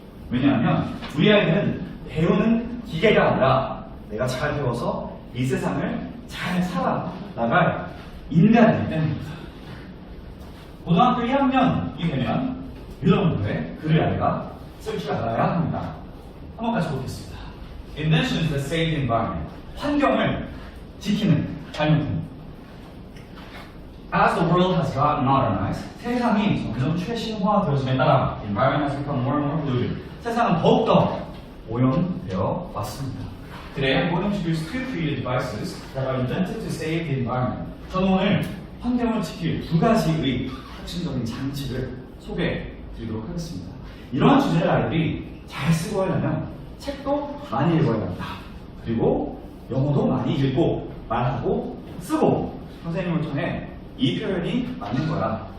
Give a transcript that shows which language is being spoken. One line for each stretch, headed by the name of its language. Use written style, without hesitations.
Korean: 왜냐하면 우리 아이들은 배우는 기계가 아니라 내가 잘 배워서 이 세상을 잘 살아나갈 인간이기 때문입니다. 고등학교 2학년이 되면 유럽문부에 글을 아이가 쓸 줄 알아야 합니다. 한번 같이 보겠습니다.
English: Invention is the safe environment.
Korean: 환경을 지키는 발명품.
English: As the world has gotten modernized,
Korean: 세상이 점점 최신화되어짐에 따라
English: the environment has become more and more polluted.
Korean: 세상은 더욱더 오염되어 왔습니다.
English: Today I'm going to introduce two creative devices that are invented to save the environment.
Korean: 저는 오늘 환경을 지킬 두 가지의 혁신적인 장치를 소개해 드리도록 하겠습니다. 이러한 주제를 아이들이 잘 쓰고 하려면 책도 많이 읽어야 한다. 그리고 영어도 많이 읽고 말하고 쓰고 선생님을 통해 이 표현이 맞는 거야.